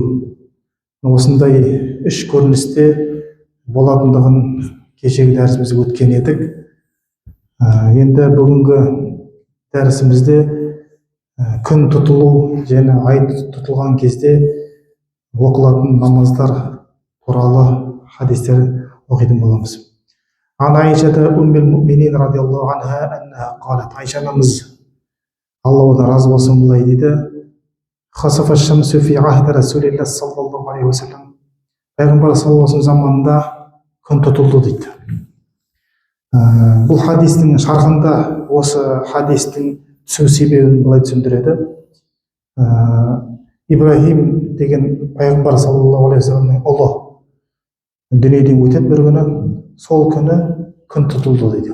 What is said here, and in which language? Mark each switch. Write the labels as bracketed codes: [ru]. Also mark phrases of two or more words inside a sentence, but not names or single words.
[kk] Осындай үш көріністе болатындығын кешегі дәрісімізде өткен едік. Енді бүгінгі дәрісімізде күн тұтылу және ай тұтылған кезде оқылатын намаздар туралы хадистер оқитын боламыз. [ar] عن عائشة أم المؤمنين رضي الله عنها أنها قالت. [kk] Айша анамыз, Алла одан разы болсын, былай дейді: [ar] خسفت الشمس في عهد رسول الله صلى الله عليه وسلم. [kk] Пайғамбар [ar] صلى الله عليه وسلم [kk] заманында күн тұтылды дейді. Бұл хадистің шархында осы хадистің түсу себебін былай түсіндіреді. Ибрахим деген пайғамбар [ar] صلى الله عليه وسلم [kk] ұлы дүниеден өтеді бір күні, сол күні күн тұтылды дейді.